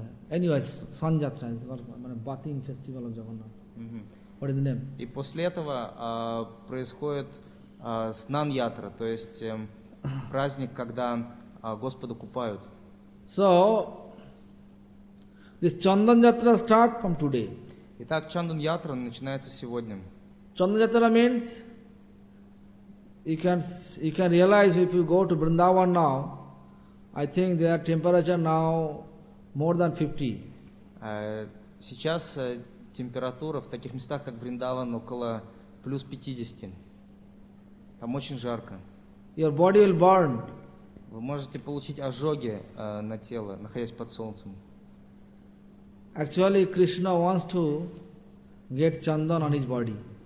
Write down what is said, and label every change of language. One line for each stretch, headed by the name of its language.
English: Anyways, Sun Yatra is what I mean, Bathing Festival of Jagannath. Mm-hmm. What is the name?
Russian: И после этого происходит Snan Yatra, то есть праздник, когда Господа купают.
English: So, this Chandan Yatra start from today.
Russian: Итак, Chandan Yatra начинается сегодня.
English: Chandan Yatra means you can realize if you go to Vrindavan now, I think their temperature now more than 50.
Russian: Сейчас температура в таких местах, как Вриндаван, около плюс 50. Там очень жарко.
English: Your body will burn.
Russian: Вы можете получить ожоги на тело, находясь под солнцем.
English: Actually, Krishna wants to get chandan on his body.